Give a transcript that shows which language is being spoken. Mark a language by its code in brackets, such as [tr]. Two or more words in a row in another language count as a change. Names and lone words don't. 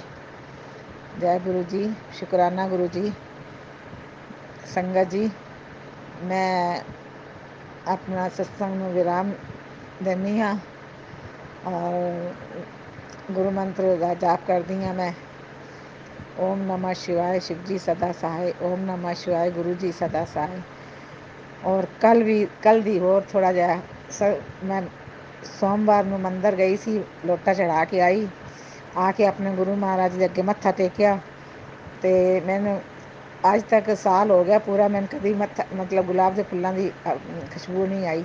[pa] ਜੈ ਗੁਰੂ ਜੀ, ਸ਼ੁਕਰਾਨਾ ਗੁਰੂ ਜੀ। ਸੰਗਤ ਜੀ, ਮੈਂ ਆਪਣਾ ਸਤਸੰਗ ਨੂੰ ਵਿਰਾਮ ਦਿੰਦੀ ਹਾਂ, ਔਰ ਗੁਰੂ ਮੰਤਰ ਦਾ ਜਾਪ ਕਰਦੀ ਹਾਂ ਮੈਂ। [hi] ओम नमः शिवाय, शिव जी सदा सहाय, ओम नमः शिवाय, गुरु जी सदा सहाय। [pa] ਔਰ ਕੱਲ੍ਹ ਦੀ ਹੋਰ ਥੋੜ੍ਹਾ ਜਿਹਾ ਮੈਂ ਸੋਮਵਾਰ ਨੂੰ ਮੰਦਰ ਗਈ ਸੀ, ਲੋਟਾ ਚੜ੍ਹਾ ਕੇ ਆਈ, ਆ ਕੇ ਆਪਣੇ ਗੁਰੂ ਮਹਾਰਾਜ ਦੇ ਅੱਗੇ ਮੱਥਾ ਟੇਕਿਆ, ਅਤੇ ਮੈਨੂੰ ਅੱਜ ਤੱਕ ਸਾਲ ਹੋ ਗਿਆ ਪੂਰਾ, ਮੈਨੂੰ ਕਦੀ ਮਤਲਬ ਗੁਲਾਬ ਦੇ ਫੁੱਲਾਂ ਦੀ ਖੁਸ਼ਬੂ ਨਹੀਂ ਆਈ।